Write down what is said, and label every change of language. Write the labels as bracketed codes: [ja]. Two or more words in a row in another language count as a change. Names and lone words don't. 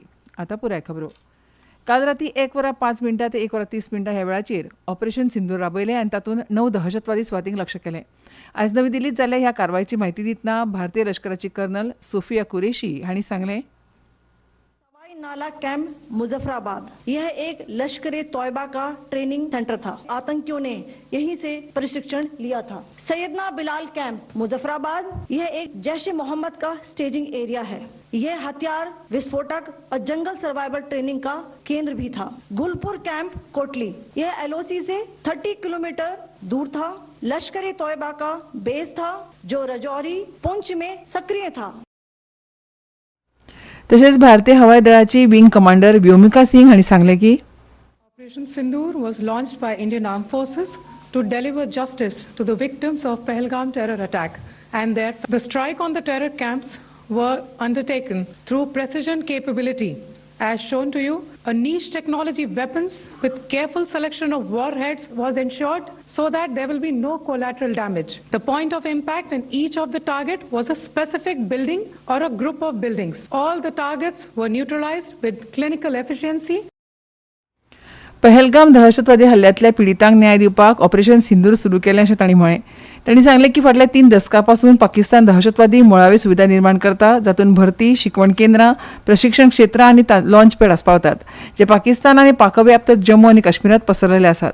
[kok] आतां पुराय खबरो. काल राती 1:05 ते 1:30 ह्या वेळाचेर ऑपरेशन सिंधू राबयलें आनी तातूंत 9 दहशतवादी सुवातींक लक्ष्य केलें. आयज नवी दिल्लींत जाल्ल्या ह्या कारवायेची म्हायती दितना भारतीय लश्कराची कर्नल सोफिया कुरेशी हांणी सांगलें, [hi] नाला कैंप मुजफ्फराबाद यह एक लश्कर तोयबा का [en] training center [hi] था. आतंकियों ने यहीं से प्रशिक्षण लिया था. सैयदना बिलाल कैंप मुजफ्फराबाद यह एक जैश मोहम्मद का [en] staging area [hi] है. यह हथियार विस्फोटक और [en] jungle survival training [hi] का केंद्र भी था. गुलपुर कैंप कोटली यह LOC से 30 किलोमीटर दूर था. लश्कर तोयबा का बेस था जो रजौरी पुंछ में सक्रिय था. [kok] तशेंच भारतीय हवाय दळाची विंग कमांडर व्योमिका सिंग हांणी सांगलें की [en] Operation Sindoor was launched by Indian Armed Forces to deliver justice to the victims of Pahalgam terror attack, and that the strike on the terror camps were undertaken through precision capability. As shown to you, a niche technology weapons with careful selection of warheads was ensured so that there will be no collateral damage. The point of impact in each of the target was a specific building or a group of buildings. All the targets were neutralized with clinical efficiency. [kok] पहलगाम दहशतवादी हल्ल्यांतल्या पिडितांक न्याय दिवपाक ऑपरेशन सिंदूर सुरू केलें अशें तांणी म्हळें. तांणी सांगलें की फाटल्या 3 दशकां पासून पाकिस्तान दहशतवादी मुळावे सुविधा निर्माण करता, जातूंत भरती, शिकवण केंद्रां, प्रशिक्षण क्षेत्रां आनी [en] launch pad [kok] आस्पावतात, जे पाकिस्तान आनी पाकव्याप्त जम्मू आनी काश्मीरांत पसरलेले आसात.